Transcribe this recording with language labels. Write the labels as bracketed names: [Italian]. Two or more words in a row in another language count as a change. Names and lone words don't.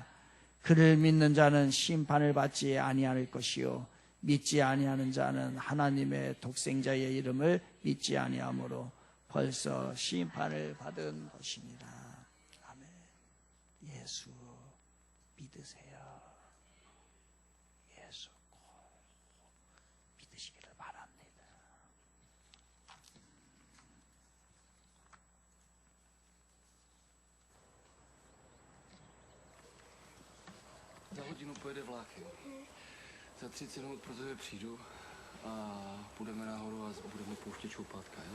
[Korean] 그를 믿는 자는 심판을 받지 아니할 것이요 믿지 아니하는 자는 하나님의 독생자의 이름을 믿지 아니하므로 벌써 심판을 받은 것입니다. 아멘. 예수 믿으세요. 예수 꼭 믿으시기를 바랍니다. [Czech] Za hodinu pojede vlákem. Za 30 minut pro tebe přijdu a půjdeme nahoru a budeme pouštět čoupátka, jo?